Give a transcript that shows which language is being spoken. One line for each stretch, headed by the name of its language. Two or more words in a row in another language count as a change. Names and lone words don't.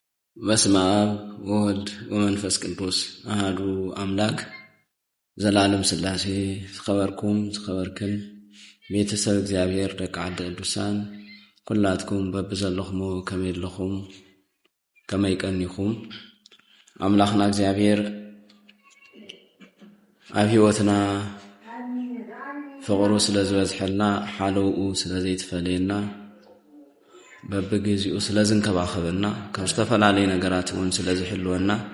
Geez: በስመ አብ ወወልድ ወመንፈስ ቅዱስ አሐዱ አምላክ
Tigrinya: ዘላለም ሥላሴ ተኸበርኩም ተኸበርክን ቤተሰብ እግዚአብሔር ደቂ ዓዲ ቅዱሳን ኩላትኩም በብዘለኹም ከመይለኹም ከመይቀኒኹም አምላኽና እግዚአብሔር ኣብ ሕይወትና ፍቕሩ ስለዝበዝሐልና ሓለውኡ ስለዘይትፈለየና በብግዚኡ ስለዝንከባኸበና ካብ ዝተፈላለዩ ነገራት እውን ስለዝሕልወና